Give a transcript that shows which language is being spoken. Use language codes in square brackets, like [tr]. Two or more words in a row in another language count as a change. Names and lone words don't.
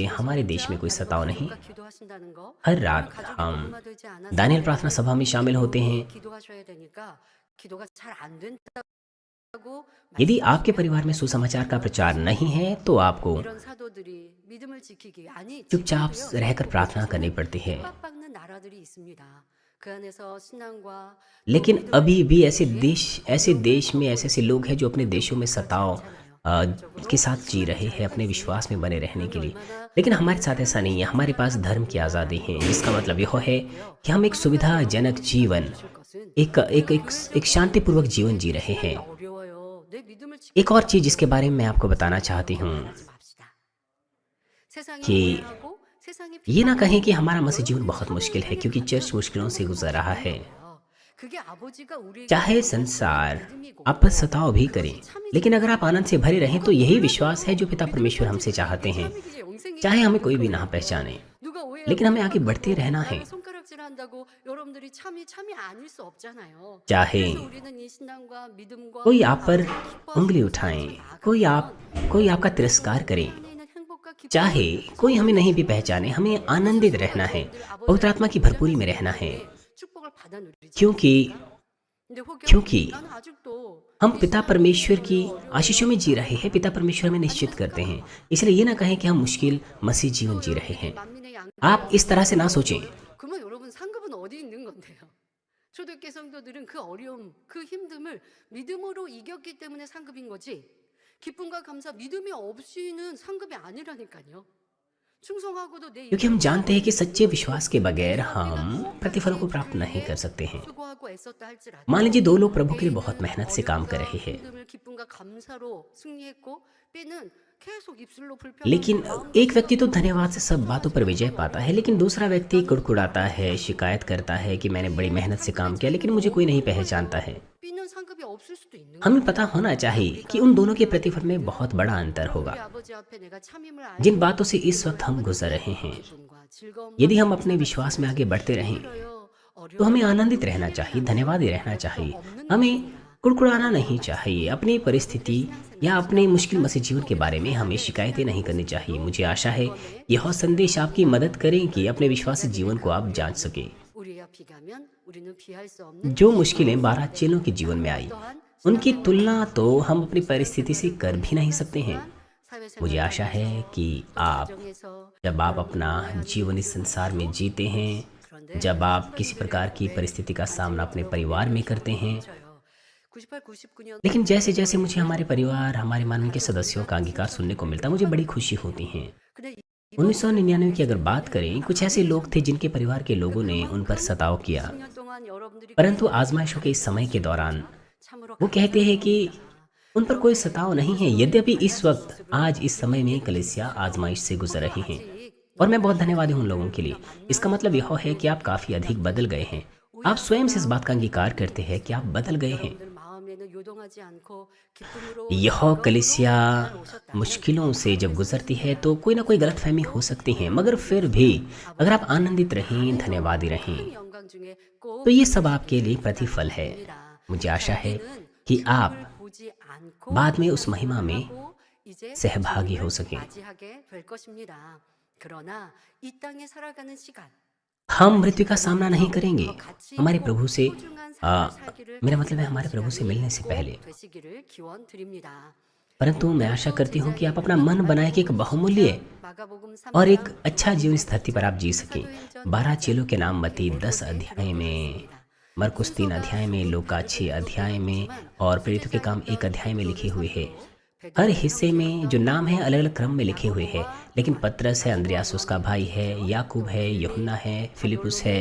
[hi] हमारे देश में कोई सताव नहीं। हर रात हम दानियल प्रार्थना सभा में शामिल होते हैं। यदि आपके परिवार में सुसमाचार का प्रचार नहीं है तो आपको चुपचाप रहकर प्रार्थना करनी पड़ती है। [ko] 그 안에서 신앙과 또 [hi] लेकिन [ko] 믿음을 [hi] अभी भी [ko] 지키기 [hi] ऐसे देश में ऐसे लोग हैं जो अपने देशों में सताव [ko] 괜찮아요. [hi] अ, के [ko] 적으로 [hi] साथ जी रहे हैं अपने [ko] 살아가지. [hi] विश्वास में बने रहने [ko] 그게 [hi] के लिए। [ko] 얼마나 [hi] लेकिन हमारे साथ ऐसा नहीं है, [ko] 힘든 [hi] हमारे पास धर्म की [ko] 상황인지가 [hi] आज़ादी है, [ko] 아니에요. [hi] जिसका मतलब यह है [ko] 그런데요. [hi] कि हम एक [ko] 한 가지 [hi] सुविधाजनक [ko] 여러분들이 [hi] जीवन, [ko] 생각해 주실 것은 [hi] एक शांतिपूर्वक जीवन जी रहे हैं। [ko] 신앙이 어려워요. 내 믿음을 [hi] एक और [ko] 지키기가 [hi] चीज़ जिसके बारे में मैं आपको बताना [ko] 어려워요. [hi] चाहती हूँ [ko] 말하지 맙시다. 세상이 [hi] कि [ko] 오해하고 세상이 [hi] ये ना कहें कि [ko] 비판하는 [hi] हमारा मसीह जीवन [ko] 여러분들이 [hi] बहुत [ko] 참여를 [hi] मुश्किल है क्योंकि चर्च मुश्किलों से गुजर रहा है। [ko] 그게 아버지가 우리에게 [hi] चाहे [ko] 주신 [hi] संसार [ko] 믿음이고 [hi] आप पर सताव भी करे, [ko] 그것이 참이지. [hi] लेकिन अगर आप आनंद से भरे रहें तो यही विश्वास है जो पिता परमेश्वर हमसे चाहते हैं। चाहे हमें कोई भी ना पहचाने, [ko] 누가 오해하고 [hi] लेकिन हमें आगे बढ़ते [ko] 착각하고 [hi] रहना है। [ko] 나를 손가락질한다고 여러분들이 참이 아닐 수 없잖아요. [hi] चाहे [ko] 그래서 우리는 이 신앙과 믿음과 [hi] कोई आप पर [ko] 기뻐하는 [hi] उंगली [ko] 모습을 [hi] उठाए, [ko] 나아가면 [hi] कोई आपका तिरस्कार करे, [ko] 안에 있는 행복과 기쁨을 [hi] चाहे कोई हमें नहीं भी पहचाने, हमें आनंदित रहना है, पवित्र आत्मा की भरपूरी में रहना है, [ko] 축복을 받아 누리지. [hi] क्योंकि [ko] 근데 혹여 [hi] क्योंकि [ko] 나는 아직도 [hi] हम पिता परमेश्वर की आशीषों में जी रहे हैं। पिता परमेश्वर हमें निश्चित करते हैं, इसलिए ये ना कहें कि हम मुश्किल मसीह जीवन जी रहे हैं। [ko] 만민의 양 [hi] आप इस तरह से ना सोचें। [ko] 그러면 여러분 상급은 어디 있는 건데요? 초대교회 성도들은 그 어려움, 그 힘듦을 믿음으로 이겼기 때문에 상급인 거지. 기쁨과 감사, 믿음이 없이는 상급이 아니라니까요. 충성하고도 내 [hi] क्योंकि हम जानते हैं कि सच्चे विश्वास के बगैर हम प्रतिफलों को प्राप्त नहीं कर सकते हैं। [ko] 수고하고 애썼다 할지라도 [hi] मान लीजिए दो लोग प्रभु के लिए बहुत मेहनत से काम कर रहे हैं, [ko] 힘듦을 기쁨과 감사로 승리했고 B는 계속 입술로 불평하고 [hi] लेकिन एक व्यक्ति तो धन्यवाद से सब बातों पर विजय पाता है, लेकिन दूसरा व्यक्ति कुड़कुड़ाता है, शिकायत करता है कि मैंने बड़ी मेहनत से काम किया लेकिन मुझे कोई नहीं पहचानता है। [ko] B는 상급이 없을 수도 있는 [hi] हमें पता होना चाहिए कि उन दोनों के प्रतिफल में बहुत बड़ा अंतर होगा। [ko] 우리 아버지 앞에 내가 참임을 [hi] जिन बातों से इस वक्त हम गुजर रहे हैं, [ko] 기쁨과 즐거움과 [hi] यदि हम अपने विश्वास में आगे बढ़ते रहें तो हमें आनंदित रहना चाहिए, धन्यवादी रहना चाहिए। हमें कुड़कुड़ाना नहीं चाहिए। अपनी परिस्थिति या अपने मुश्किल मसीह जीवन के बारे में हमें शिकायतें नहीं करनी चाहिए। मुझे आशा है यह संदेश आपकी मदद करें कि अपने विश्वासी जीवन को आप जांच सकें। [ko] 우리가 비가면 우리는 비할 수 없는 [hi] जो मुश्किलें 12 चेलों के जीवन में आई, उनकी तुलना तो हम अपनी परिस्थिति से कर भी नहीं सकते हैं। मुझे आशा है कि आप, जब आप अपना जीवन इस संसार में जीते हैं, जब आप किसी प्रकार की परिस्थिति का सामना अपने परिवार में करते हैं, [ko] 98, 99년 [hi] लेकिन जैसे जैसे मुझे हमारे परिवार, हमारे मन के सदस्यों का अंगीकार सुनने को मिलता, मुझे बड़ी खुशी होती है। [ko] 근데 [hi] 1999 की अगर बात करें, कुछ ऐसे लोग थे जिनके परिवार के लोगों ने उन पर सताव किया, [ko] 10년 동안 여러분들이 [hi] परंतु आजमाइशों के इस समय के दौरान [ko] 참으로 [hi] वो कहते हैं कि उन पर कोई सताव नहीं है। यद्यपि इस वक्त आज इस समय में कलीसिया आजमाइश से गुजर रही हैं, और मैं बहुत धन्यवादी हूँ उन लोगों के लिए। इसका मतलब यह है कि आप काफ़ी अधिक बदल गए हैं। आप स्वयं से इस बात का अंगीकार करते हैं कि आप बदल गए हैं। [ko] 여러분들 마음에는 요동하지 않고 기쁨으로 [hi] यह कलीसिया मुश्किलों से जब गुजरती है तो कोई ना कोई गलतफहमी हो सकती है, मगर फिर भी अगर आप आनंदित रहें, धन्यवादी रहें, [ko] 큰 영광 중에 꼭 [hi] तो ये सब आपके लिए प्रतिफल है। मुझे आशा है कि आप [ko] 보지 않고 [hi] बाद में उस महिमा में [ko] 하고 이제 [hi] सहभागी हो सकें। [ko] 맞이하게 될 것입니다. 그러나 이 땅에 살아가는 시간 [hi] हम मृत्यु का सामना नहीं करेंगे [ko] 같이 [hi] हमारे प्रभु से [ko] 소중한 삶을 살기를 [hi] मेरा मतलब है हमारे प्रभु से मिलने से पहले। [ko] 되시기를 기원 드립니다. [hi] परंतु मैं आशा करती हूँ कि आप अपना मन बनाए कि एक बहुमूल्य [ko] 마가복음 3장 [hi] और एक अच्छा जीवन इस धरती पर आप जी सकें। 12 चेलों के नाम मत्ती 10 अध्याय में, मरकुस 3 अध्याय में, लूका 6 अध्याय में और प्रेरितों के काम 1 अध्याय में लिखे हुए हैं। हर हिस्से में जो नाम है अलग अलग क्रम में लिखे हुए हैं, लेकिन पतरस है, अंद्रयास उसका भाई है, याकूब है, यूहन्ना है, फिलिपुस है,